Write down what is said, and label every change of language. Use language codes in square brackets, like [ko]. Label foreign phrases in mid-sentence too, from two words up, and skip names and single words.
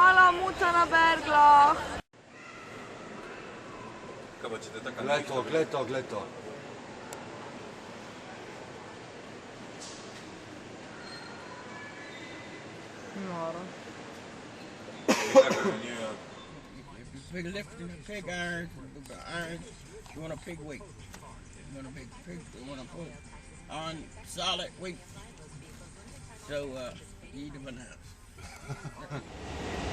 [sl] muča na berglah. Kaj pa če te taka Glej to. Noro. [en] Big lifting, pig irons, the irons. You want a pig weight. You want a big pig. You want to put on solid weight. So eat the bananas.